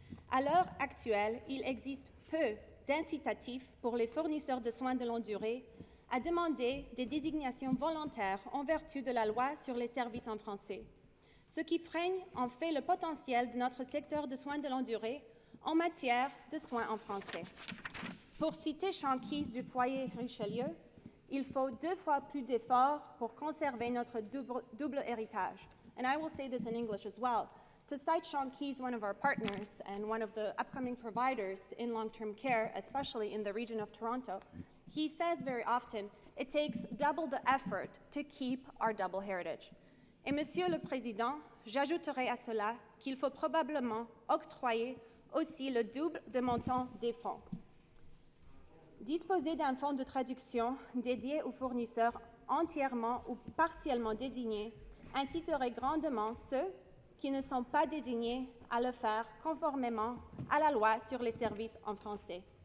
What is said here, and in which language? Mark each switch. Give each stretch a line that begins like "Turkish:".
French: À l'heure actuelle, il existe peu d'incitatifs pour les fournisseurs de soins de longue durée à demander des désignations volontaires en vertu de la loi sur les services en français, ce qui freine en fait le potentiel de notre secteur de soins de longue durée en matière de soins en français. Pour citer Shankies du foyer Richelieu, il faut 2 fois plus d'efforts pour conserver notre double héritage.
English: And I will say this in English as well. To cite Shankies, one of our partners and one of the upcoming providers in long-term care, especially in the region of Toronto, he says very often, it takes double the effort to keep our double heritage.
French: Et Monsieur le Président, j'ajouterai à cela qu'il faut probablement octroyer aussi le double de montant des fonds. Disposer d'un fonds de traduction dédié aux fournisseurs entièrement ou partiellement désignés inciterait grandement ceux qui ne sont pas désignés à le faire conformément à la loi sur les services en français.